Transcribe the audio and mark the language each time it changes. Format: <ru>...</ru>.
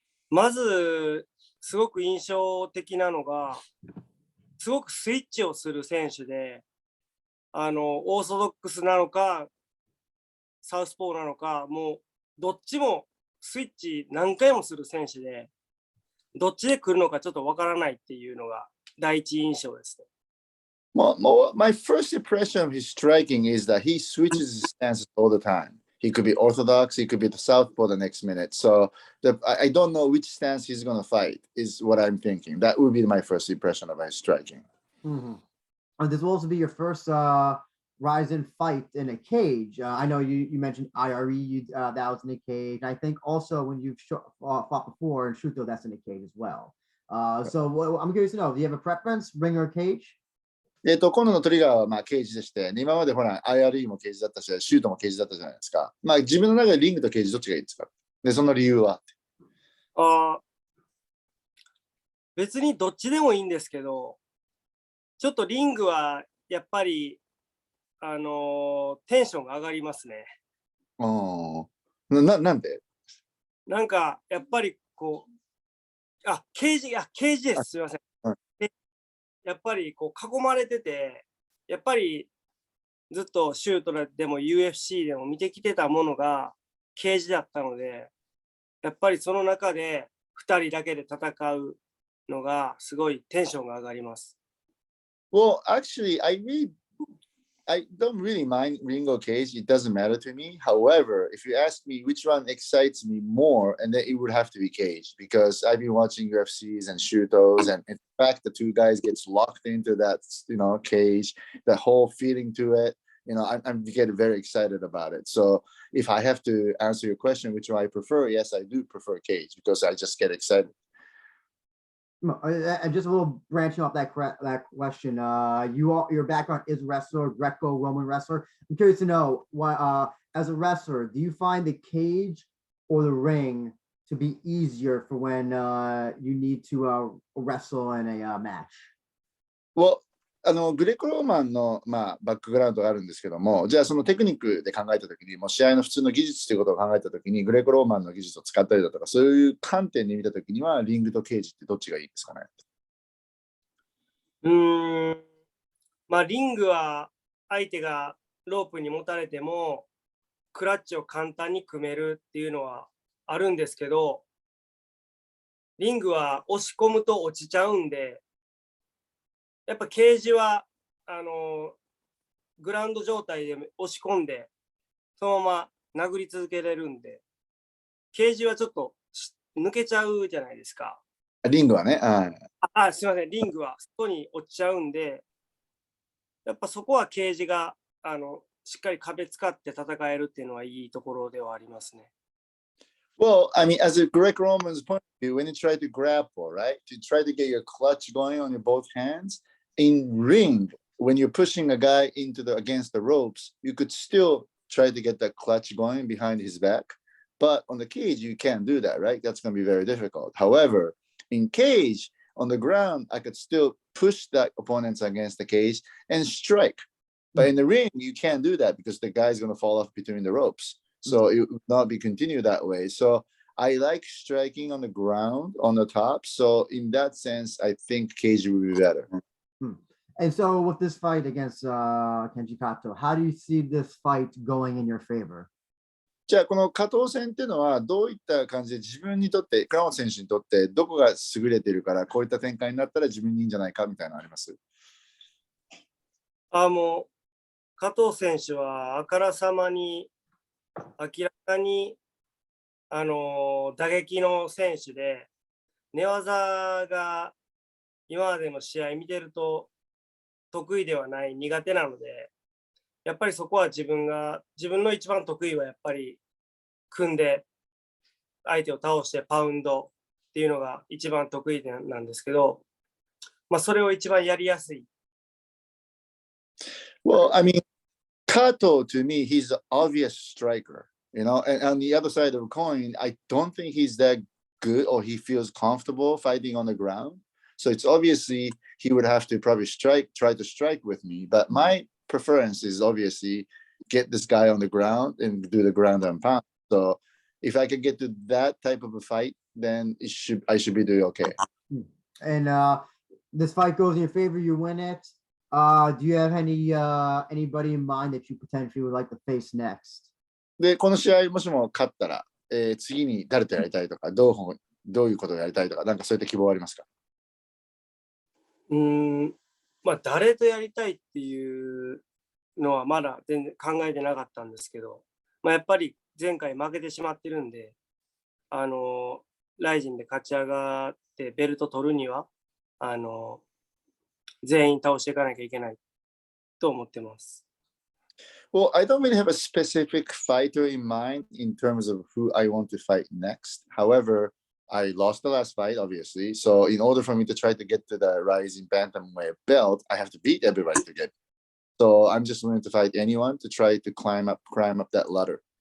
<ja>まずすごく印象的なのが、すごくスイッチをする選手で、オーソドックスなのかサウスポーなのか、もうどっちもスイッチ何回もする選手で、どっちで来るのかちょっとわからないっていうのが第一印象ですね。</ja> <en>My first impression of his striking is that he switches his stances all the time. He could be orthodox, he could be the southpaw the next minute. So I don't know which stance he's going to fight is what I'm thinking. That would be my first impression of his striking. This will also be your first RIZIN fight in a cage. I know you mentioned IRE, that was in a cage. I think also when you've fought before in Shuto, that's in a cage as well. So I'm curious to know, do you have a preference, ring or cage?</en> <ja>今度のトリガーはケージでして、今までほら IRE もケージだったし、シュートもケージだったじゃないですか。自分の中でリングとケージどっちがいいですか？で、その理由は？別にどっちでもいいんですけど、ちょっとリングはやっぱりテンションが上がりますね。なんで？なんかやっぱりこう、ケージです。すみません。やっぱりこう囲まれてて、やっぱりずっとシュートでも UFC でも見てきてたものがケージだったので、やっぱりその中で2人だけで戦うのがすごいテンションが上がります。</ja> <en>Well, actually, I don't really mind ring or cage. It doesn't matter to me. However, if you ask me which one excites me more, and then it would have to be cage because I've been watching UFCs and Shootos, and in fact, the two guys gets locked into that, cage, the whole feeling to it. I'm getting very excited about it. So if I have to answer your question, which one I prefer, yes, I do prefer cage because I just get excited. And just a little branching off that question. Your background is wrestler, Greco-Roman wrestler. I'm curious to know what, as a wrestler, do you find the cage or the ring to be easier for when you need to wrestle in a match?</en> <ja>Well, グレコローマンの、バックグラウンドがあるんですけども、じゃあそのテクニックで考えたときに、もう試合の普通の技術ということを考えたときに、グレコローマンの技術を使ったりだとか、そういう観点で見たときには、リングとケージってどっちがいいですかね。リングは相手がロープに持たれても、クラッチを簡単に組めるっていうのはあるんですけど、リングは押し込むと落ちちゃうんで、やっぱケージはグラウンド状態で押し込んでそのまま殴り続けれるんで、ケージはちょっと抜けちゃうじゃないですか。リングはね。すいません、リングは外に落ちちゃうんで、やっぱそこはケージがしっかり壁使って戦えるっていうのはいいところではありますね。</ja> <en>Well, I mean, as a Greco-Roman's point of view, when you try to grapple, right, to try to get your clutch going on your both hands, in ring, when you're pushing a guy against the ropes, you could still try to get that clutch going behind his back. But on the cage, you can't do that, right? That's going to be very difficult. However, in cage, on the ground, I could still push that opponents against the cage and strike. But in the ring, you can't do that because the guy's going to fall off between the ropes. So it would not be continued that way. So I like striking on the ground, on the top. So in that sense, I think cage would be better. And so with this fight against Kenji Kato, how do you see this fight going in your favor?</en> <ja>じゃあこの加藤戦っていうのはどういった感じで自分にとって倉本選手にとってどこが優れているからこういった展開になったら自分にいいんじゃないかみたいなのあります？もう加藤選手はあからさまに明らかに打撃の選手で寝技が今までの試合見てると得意ではない苦手なので、やっぱりそこは自分の一番得意はやっぱり組んで相手を倒してパウンドっていうのが一番得意なんですけど、それを一番やりやすい。</ja> <en>Well, I mean, Kato to me, he's the obvious striker, and on the other side of the coin, I don't think he's that good or he feels comfortable fighting on the ground. So it's obviously he would have to probably try to strike with me. But my preference is obviously get this guy on the ground and do the ground and pound. So if I can get to that type of a fight, then I should be doing okay. And this fight goes in your favor, you win it. Do you have anybody in mind that you potentially would like to face next?</en> <ja>で、この試合もしも勝ったら、次に誰とやりたいとか、どういうことをやりたいとか、なんかそういった希望はありますか？誰とやりたいっていうのはまだ全然考えてなかったんですけど、やっぱり前回負けてしまってるんで、ライジンで勝ち上がってベルト取るには、全員倒していかなきゃいけないと思ってます。</ja> <en>Well, I don't really have a specific fighter in mind in terms of who I want to fight next. However, I lost the last fight, obviously. So in order for me to try to get to the RIZIN Bantamweight belt, I have to beat everybody to get. So I'm just willing to fight anyone to try to climb up that ladder.</en>